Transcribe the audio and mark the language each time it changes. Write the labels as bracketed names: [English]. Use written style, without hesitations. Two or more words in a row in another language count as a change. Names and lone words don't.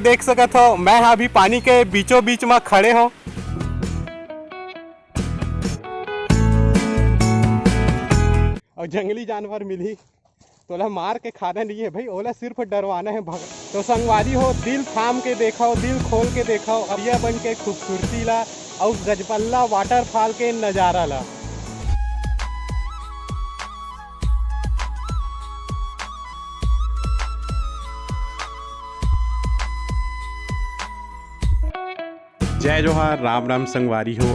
[Chhattisgarhi] देख सकत हो मैं अभी पानी के बीचों बीच में खड़े हो और जंगली जानवर मिली तो ओला मार के खाना नहीं है भाई, ओला सिर्फ डरवाना है भग। तो संगवारी हो दिल थाम के देखो, दिल खोल के देखो अरिया बन के खूबसूरती ला और गजपल्ला वाटरफॉल के नज़ारा ला। जय जोहार, राम राम संगवारी हो।